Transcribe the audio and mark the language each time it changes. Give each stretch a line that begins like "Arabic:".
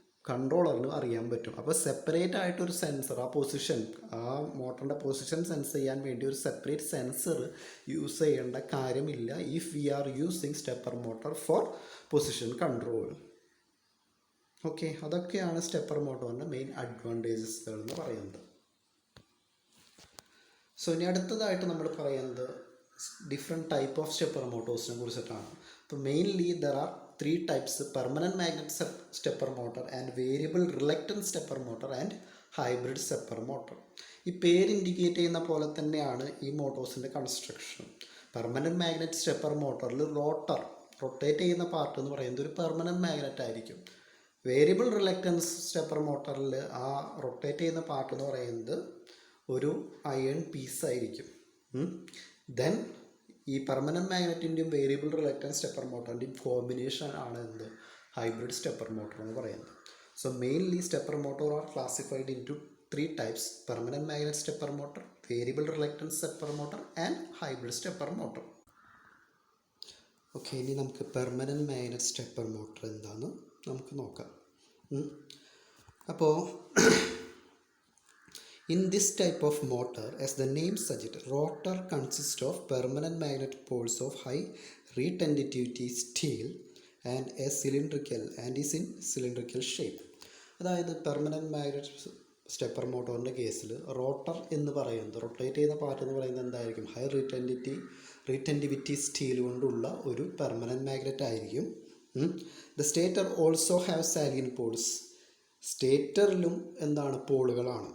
Malayalam: കൺട്രോളറിന് അറിയാൻ പറ്റും. അപ്പോൾ സെപ്പറേറ്റ് ആയിട്ടൊരു സെൻസർ, ആ പൊസിഷൻ, ആ മോട്ടറിൻ്റെ പൊസിഷൻ സെൻസ് ചെയ്യാൻ വേണ്ടി ഒരു സെപ്പറേറ്റ് സെൻസർ യൂസ് ചെയ്യേണ്ട കാര്യമില്ല
English: If we are using stepper motor for position control.
Malayalam: Okay, അതൊക്കെയാണ് സ്റ്റെപ്പർ മോട്ടോറിൻ്റെ മെയിൻ അഡ്വാൻറ്റേജസുകൾ എന്ന് പറയുന്നത്. സോ ഇനി അടുത്തതായിട്ട് നമ്മൾ പറയുന്നത് ഡിഫറെൻറ്റ് ടൈപ്പ് ഓഫ് സ്റ്റെപ്പർ മോട്ടോഴ്സിനെ കുറിച്ചിട്ടാണ്. അപ്പോൾ
English: Mainly there are 3 types: permanent magnet stepper motor and variable reluctance stepper motor and hybrid stepper motor.
Malayalam: ഈ പേര് ഇൻഡിക്കേറ്റ് ചെയ്യുന്ന പോലെ തന്നെയാണ് ഈ മോട്ടോഴ്സിൻ്റെ construction. Permanent magnet stepper മോട്ടറിൽ rotate ചെയ്യുന്ന പാർട്ട് എന്ന് പറയുന്നത് ഒരു പെർമനൻറ്റ് മാഗ്നറ്റ് ആയിരിക്കും. വേരിയബിൾ റിലക്റ്റൻസ് സ്റ്റെപ്പർ മോട്ടറിൽ ആ റൊട്ടേറ്റ് ചെയ്യുന്ന പാർട്ട് എന്ന് പറയുന്നത് ഒരു അയൺ പീസ് ആയിരിക്കും. ദെൻ ഈ permanent മാഗ്നറ്റിൻ്റെയും variable reluctance stepper മോട്ടറിൻ്റെയും combination ആണ് എന്ത് ഹൈബ്രിഡ് സ്റ്റെപ്പർ മോട്ടർ എന്ന് പറയുന്നത്.
English: So mainly stepper motor are classified into 3 types: permanent magnet stepper motor, variable reluctance stepper motor and hybrid stepper motor.
Malayalam: Okay, ഇനി നമുക്ക് permanent magnet stepper motor എന്താണെന്ന് നമുക്ക് നോക്കാം. അപ്പോൾ
English: in this type of motor, as the name suggests, rotor consists of permanent magnet poles of high retentivity steel and is in cylindrical shape.
Malayalam: അതായത് permanent magnet stepper മോട്ടോറിൻ്റെ കേസിൽ rotor എന്ന് പറയുന്നത്, rotate ചെയ്യുന്ന part എന്ന് പറയുന്നത് എന്തായിരിക്കും? ഹൈ റീറ്റൻറ്റിവിറ്റി സ്റ്റീൽ കൊണ്ടുള്ള ഒരു പെർമനൻറ്റ് മാഗ്നറ്റ് ആയിരിക്കും.
English: The stator also have salient poles.
Malayalam: സ്റ്റേറ്ററിലും എന്താണ്? പോളുകളാണ്.